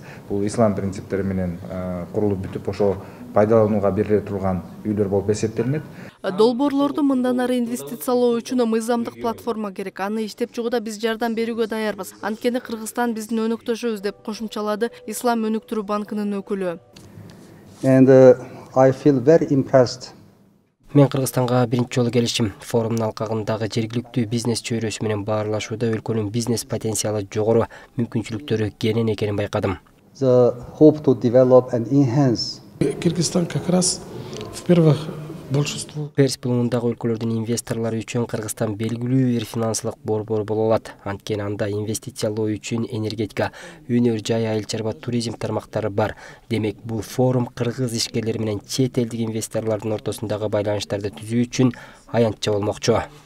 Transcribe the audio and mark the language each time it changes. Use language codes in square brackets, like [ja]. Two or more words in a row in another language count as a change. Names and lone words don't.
[ky] Бул ислам принциптери менен курулуп бүтүп, ошо пайдаланууга бериле турган үйлөр болуп эсептелинет. Долбоорлорду мындан ары инвестициялоо үчүн мыйзамдык платформа керек. Аны иштеп чыгууда биз жардам берүүгө даярбыз. Анткени Кыргызстан биздин өнөктөшүбүз деп кошумчалады Ислам өнүктүрүү банкынын өкүлү. [en] I feel very impressed. [ky] Мен Кыргызстанга биринчи жолу келишим. Форумдун алкагындагы жергиликтүү бизнес чөйрөсү менен баарлашууда өлкөнүн бизнес потенциалы жогору, мүмкүнчүлүктөрү кенен экенин байкадым. [en] The hope to develop and enhance. [ru] Кыргызстан как раз в-первых большинство [ky] Перс булундагы өлкөлөрдүн инвесторлору үчүн Кыргызстан белгилүү бир финансылык борбор боло алат. Анткени анда инвестициялоо үчүн энергетика, өнөр жай, айыл чарба, туризм тармактары бар. Демек, бул форум кыргыз ишкерлери менен чет элдик инвесторлордун ортосундагы байланыштарды түзүү үчүн аянтча болмокчу.